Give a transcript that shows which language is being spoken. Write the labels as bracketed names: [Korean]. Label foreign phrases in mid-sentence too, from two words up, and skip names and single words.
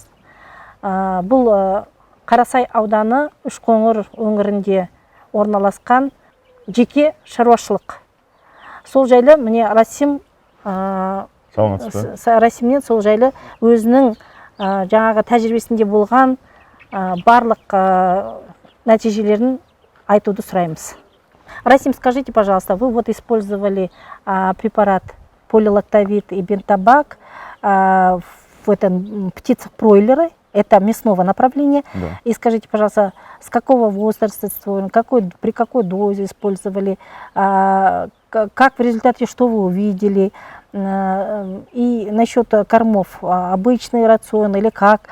[Kazakh] Бұл Қарасай ауданы Үшқоңыр өңірінде орналасқан жеке шаруашылық. Сол жайлы міне Расимнен сол жайлы өзінің жаңағы тәжірибесінде болған барлық нәтижелерін айтуды сұраймыз. Расим, [Russian] скажите, пожалуйста, вы вот использовали препарат полилактовид и бентабак в этом птицах-бройлеры, это мясного направления. Да. И скажите, пожалуйста, с какого возраста, при какой дозе использовали, как в результате, что вы увидели, и насчет кормов, обычный рацион или как?